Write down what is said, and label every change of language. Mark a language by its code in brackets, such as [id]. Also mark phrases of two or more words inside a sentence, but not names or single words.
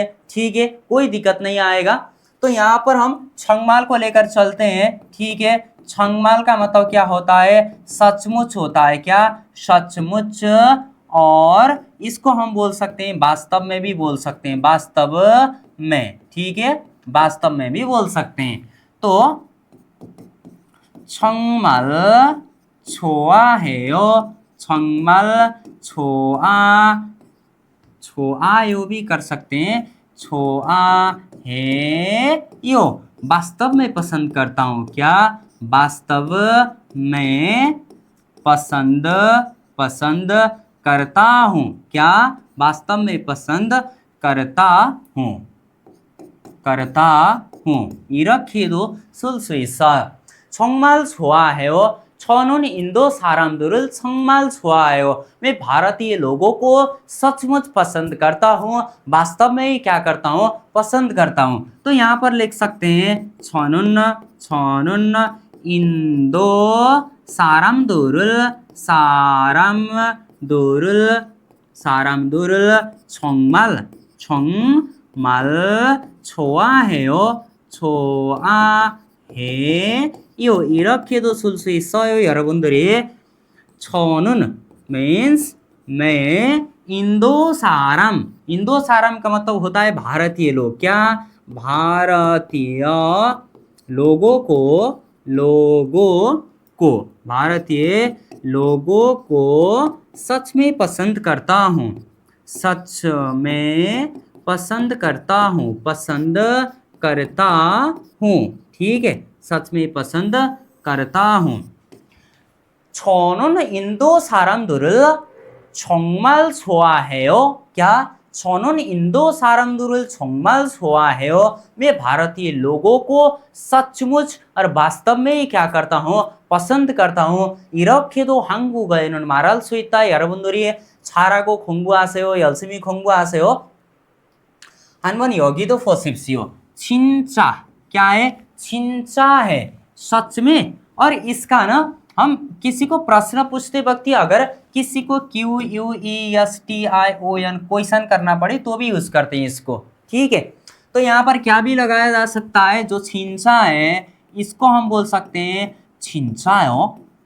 [hi] ठीक है, कोई दिक्कत नहीं आएगा। तो यहाँ पर हम छंगमाल को लेकर चलते हैं। ठीक है, छंगमाल का मतलब क्या होता है? सचमुच होता है। क्या? सचमुच। और इसको हम बोल सकते हैं वास्तव में भी बोल सकते हैं, वास्तव में। ठीक है, वास्तव में भी बोल सकते हैं। [ko] तो 정말 좋아해요। 정말 좋아요 [hi] भी कर सकते हैं, 좋아해요। वास्तव में पसंद करता हूँ। क्या? वास्तव में पसंद करता हूँ, क्या वास्तव में पसंद करता हूँ, करता हूँ. [ko] 이렇게도 쓸 수 있어요. 정말 좋아해요. 저는 इंदो 사람들을 정말 좋아해요. [hi] मैं भारतीय लोगों को सचमुच पसंद करता हूँ, वास्तव में ही क्या करता हूँ, पसंद करता हूँ. तो यहाँ पर लिख सकते हैं [ko] 저는 인도 사람들을 정말 좋아해요. 이렇게도 쓸 수 있어요, 여러분들이. [hi] 저는 means मैं [ko] 인도 사람 [hi] का मतलब होता है भारतीय लोग. क्या भारतीय लोगों को भारतीय लोगों को सच में पसंद करता हूँ, सच में पसंद करता हूँ. ठीक है, सच में पसंद करता हूँ. [ko] 저는 인도 사람들을 정말 좋아해요. क्या 저는 인도 사람들을 정말 좋아해요. [hi] मैं भारतीय लोगों को सचमुच और वास्तव में ही क्या करता हूँ, पसंद करता हूँ. [ko] 이렇게도 한국어에는 말할 수 있다. 여러분들이 잘하고 공부하세요. 열심히 공부하세요. 한번 여기도 보십시오. [hi] 진짜 क्या है, 진짜 है, सच में. और इसका ना हम किसी को प्रश्न पूछते वक्त अगर किसी को QUESTION क्वेश्चन करना पड़े तो भी यूज करते हैं इसको. ठीक है, तो यहाँ पर क्या भी लगाया जा सकता है, जो 진짜 है इसको हम बोल सकते हैं 진짜요.